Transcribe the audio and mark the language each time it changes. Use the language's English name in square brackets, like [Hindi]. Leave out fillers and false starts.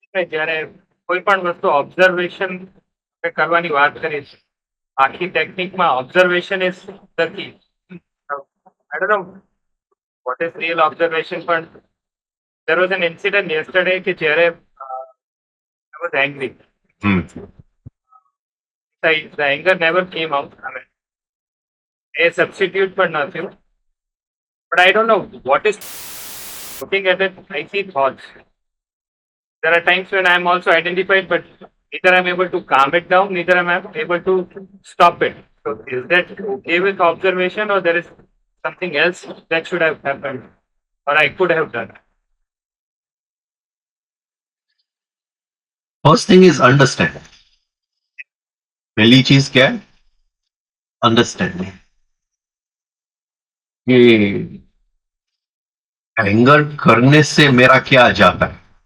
[Gujarati] જ્યારે કોઈ પણ વસ્તુ ઓબ્ઝર્વેશન કરવાની વાત કરીએ છીએ, આખી ટેકનિકમાં [English] Observation is the key. I don't know what is real observation, પણ there was an incident yesterday [Gujarati] કે જ્યારે [English] I was angry. Hmm. The anger never came out. I mean, a substitute [Gujarati] પણ ન થયું. [English] But I don't know what is looking at it. I see thoughts. There are times when I am also identified, but neither I am able to calm it down, neither am I able to stop it. So is that okay with observation, or there is something else that should have happened, or I could have done? First thing is understand, [Hindi] पहली चीज क्या है? Understanding कि anger करने से मेरा क्या जाता है।